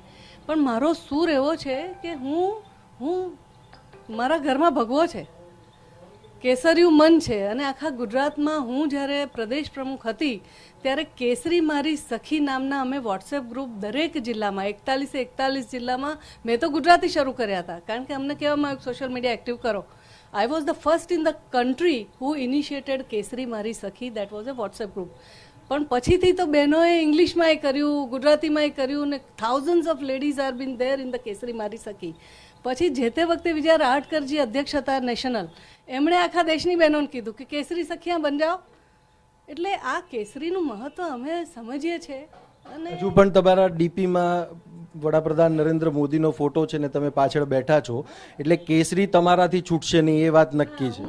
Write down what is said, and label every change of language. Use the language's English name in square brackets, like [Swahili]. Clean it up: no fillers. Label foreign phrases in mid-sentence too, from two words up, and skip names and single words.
[Gujarati] પણ મારો સૂર એવો છે કે હું મારા ઘરમાં ભગવો છે, કેસરિયું મન છે। અને આખા ગુજરાતમાં હું જ્યારે પ્રદેશ પ્રમુખ હતી ત્યારે કેસરી મારી સખી નામના અમે [English] WhatsApp group [Gujarati] દરેક જિલ્લામાં 41 જિલ્લામાં મેં તો ગુજરાતી શરૂ કર્યા હતા, કારણ કે અમને કહેવામાં આવ્યું [English] social media active [Gujarati] કરો। [English] I was the first in the country who initiated કેસરી મારી સખી, that was a WhatsApp group. [Gujarati] પણ પછીથી તો બહેનોએ ઇંગ્લિશમાં એ કર્યું, ગુજરાતીમાં એ કર્યું, ને [English] thousands of ladies are been there in the [Gujarati] કેસરી મારી સખી। પછી જે તે વખતે વિજય રાહટકરજી અધ્યક્ષ હતા નેશનલ, એમણે આખા દેશની બહેનોને કીધું કે [Hindi] केसरी सखिया बन जाओ। [Gujarati] એટલે આ કેસરીનું મહત્વ અમે સમજીએ છીએ। અને હજુ પણ તમારા ડીપીમાં વડાપ્રધાન નરેન્દ્ર મોદીનો ફોટો છે ને તમે પાછળ બેઠા છો, એટલે કેસરી તમારાથી છૂટશે નહીં એ વાત નક્કી છે।